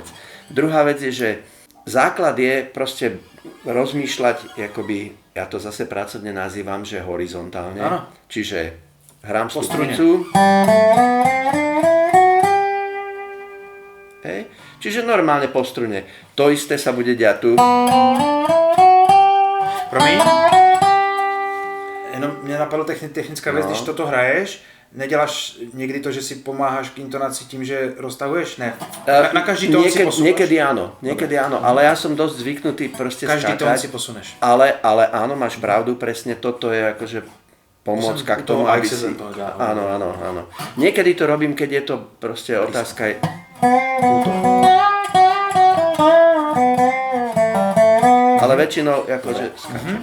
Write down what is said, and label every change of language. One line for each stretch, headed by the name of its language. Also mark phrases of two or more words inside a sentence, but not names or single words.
Slovak: Druhá vec je, že základ je proste rozmýšľať, akoby, ja to zase pracovne nazývam, že horizontálne. Aha. Čiže hrám stupnicu. Hej. Čiže normálne po strune. To isté sa bude diať tu.
Czech: Promiň? Jenom mě napadlo technická věc, když toto hraješ, neděláš někdy to, že si pomáháš k intonaci tím, že roztahuješ?
Slovak: Ne. Na každý tón si posúvaš? Niekedy áno, ale ja som dosť zvyknutý proste každý skákať. Každý tón si posuneš. Ale áno, máš pravdu, presne toto je akože pomôcka k tomu, aby si... Áno. Niekedy to robím, keď je to proste otázka... Ale väčšinou akože skáčem.